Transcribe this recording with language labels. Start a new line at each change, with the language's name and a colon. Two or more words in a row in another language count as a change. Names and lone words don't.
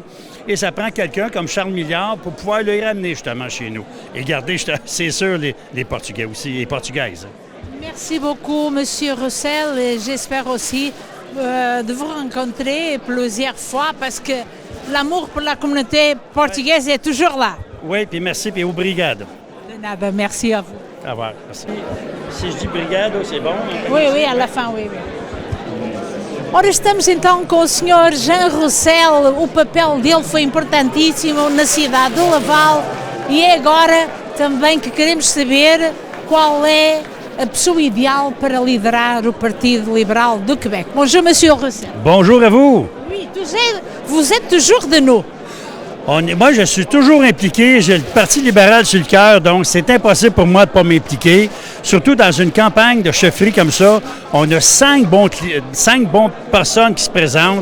French: Et ça prend quelqu'un comme Charles Milliard pour pouvoir le ramener justement chez nous. Et garder, c'est sûr, les Portugais aussi, les Portugaises. Merci beaucoup, M. Roussel. Et j'espère aussi de vous rencontrer plusieurs fois parce que l'amour pour la communauté portugaise est toujours là. Oui, puis merci, puis obrigado.
Portuguese: De nada,
French: merci à vous. Au revoir, merci. Si je dis brigado, c'est bon? Oui, à la fin, oui.
Portuguese: Ora, estamos então com o Sr. Jean Roussel. O papel dele foi importantíssimo na cidade de Laval e é agora também que queremos saber qual é a pessoa ideal para liderar o Partido Libéral do Québec.
French: Bonjour, M. Roussel. Bonjour à vous. Oui, vous êtes toujours de nous. Moi, je suis toujours impliqué. J'ai le Parti libéral sur le cœur, donc c'est impossible pour moi de ne pas m'impliquer. Surtout dans une campagne de chefferie comme ça, on a 5 bonnes personnes qui se présentent.